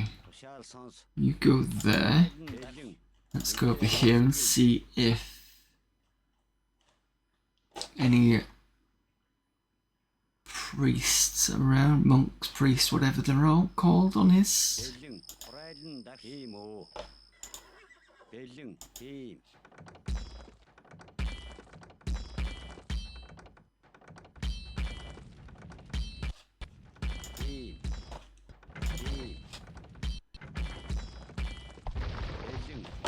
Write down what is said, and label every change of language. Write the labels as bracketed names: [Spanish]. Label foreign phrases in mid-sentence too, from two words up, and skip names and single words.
[Mongolian] Шаал сонс. [English] You go there. Let's go over here and see if any priests around, monks, priests, whatever they're all called on his. [Mongolian] Бэлэн. Прайлан дах ийм үү. Бэлэн. Тийм. Тийм. Тийм. Бэлэн.